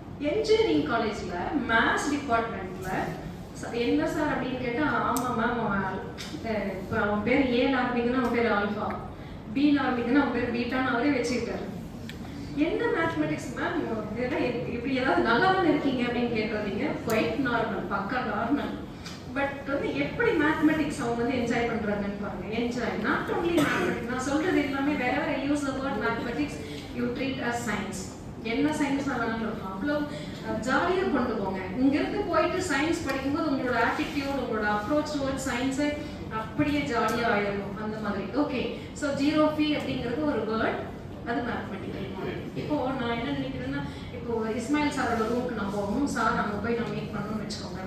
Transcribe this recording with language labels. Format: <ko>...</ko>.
<ta>Engineering காலேஜ்ல maths டிபார்ட்மெண்ட்ல என்ன சார் அப்படின்னு கேட்டா, ஆமா மேம் இப்போ அவன் பேர் ஏன்னு ஆரம்பிக்குன்னா அவன் பேர் ஆல்ஃபா, பின்னு ஆரம்பிக்குன்னா அவன் பேர் பீட்டான்னு அவரே வச்சுக்கிட்டாரு. என்ன மேத்தமெட்டிக்ஸ் மேம், இதெல்லாம் இப்படி ஏதாவது நல்லா தானே இருக்கீங்க அப்படின்னு கேட்காதீங்க, குவைட் நார்மல், பக்கா நார்மல். பட் வந்து எப்படி மேத்தமெட்டிக்ஸ் அவங்க வந்து என்ஜாய் பண்றாங்கன்னு பாருங்க.</ta> <en>enjoy not only mathematics,</en> <ta>நான் சொல்றது எல்லாமே</ta> <en>wherever I use the word mathematics you treat as science.</en> <ta>என்ன சயின்ஸ் வேணாலும் இருக்கும், அவ்வளோ ஜாலியாக கொண்டு போங்க. இங்கிருந்து போயிட்டு சயின்ஸ் படிக்கும்போது உங்களோட ஆட்டிடியூட், உங்களோட அப்ரோச் டுவர்ட் சயின்ஸை அப்படியே ஜாலியாக ஆயிடும் அந்த மாதிரி. ஓகே, ஸோ ஜீரோ ஃபீ அப்படிங்கிறது ஒரு வேர்ட், அது மேத்தமெட்டிக்கல் மாடல். இப்போ நான் என்ன நினைக்கிறேன்னா, இப்போ இஸ்மாயில் சாரோட ரூமுக்கு நான் போகணும், சார் அங்கே போய் நான் மீட் பண்ணணும்னு வச்சுக்கோங்க.</ta>